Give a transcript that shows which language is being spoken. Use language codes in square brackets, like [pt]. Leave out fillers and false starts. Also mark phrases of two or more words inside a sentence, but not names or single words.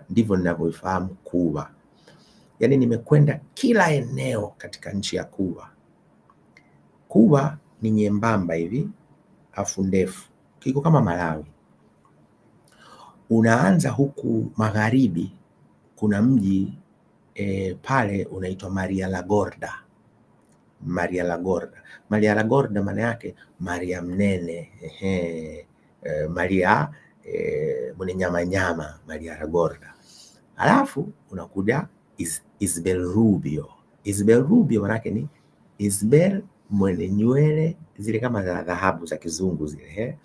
[sw] Ndivyo ninavyoifahamu Cuba. Yaani nimekwenda kila eneo katika nchi ya Cuba. Cuba ni nyembamba hivi, afu ndefu. Kiko kama Malawi. Unaanza huku magharibi, kuna mji pale unaitwa Maria la Gorda. Maria la Gorda. Maria la Gorda maana yake Maria mnene. Maria mwenye nyama nyama, Maria la Gorda. Alafu unakuja Isabel Rubio. Isabel Rubio maana yake ni Isabel mwenye nywele zile kama za dhahabu za kizungu zile.